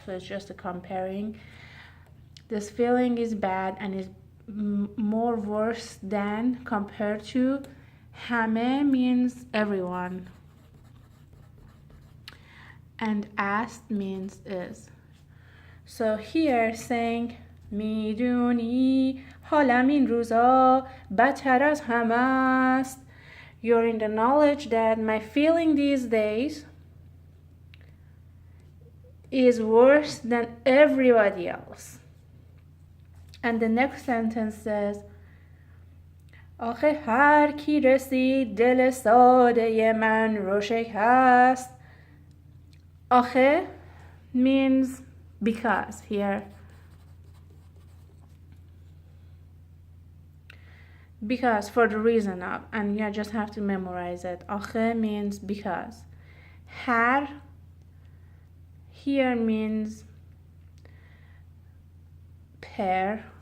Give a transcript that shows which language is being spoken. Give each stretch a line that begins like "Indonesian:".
English: So it's just a comparing. This feeling is bad and is more worse than compared to. Hame means everyone, and ast means is. So here saying
Persian: میدونی حالم این روزا بدتر از همه است.
English: You're in the knowledge that my feeling these days is worse than everybody else. And the next sentence says
Persian: آخه هر کی رسید دل ساده من رو شکست. آخه
English: means because here. Because, for the reason of, and you just have to memorize it.
Persian: آخه
English: means because. هر here means per.